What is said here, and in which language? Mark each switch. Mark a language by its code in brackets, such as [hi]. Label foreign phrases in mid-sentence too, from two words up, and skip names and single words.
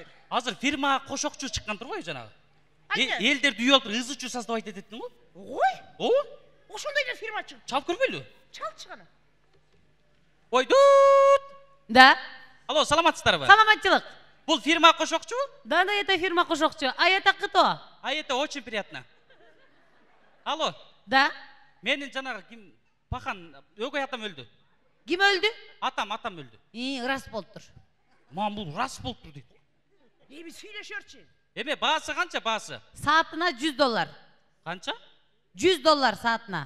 [ky] Азыр фирма кошокчу чыккан турбайбы жанагы? Элдерди үйүп алып ызы чуу создавать этеттин го. Ой? Ооба. Ошондой эле фирма чыгып. Чалып көрбөйлү? Чалчы гана. Ой, дут! Да. Алло, саламатсыздарбы? Саламатчылык. Бул фирма кошокчу? [ru] Да, это фирма кошокчу. А это кто? А это очень приятно. Алло. Да. [ky] Менин жанагы ким Пахан өгөй атам өлдү. Ким өлдү? Атам өлдү. Рас болуптур. Мам, бул рас болуптур дейт. Эми сүйлөшөрчү. Эме баасы канча баасы? Саатына $100. Канча? $100 саатына.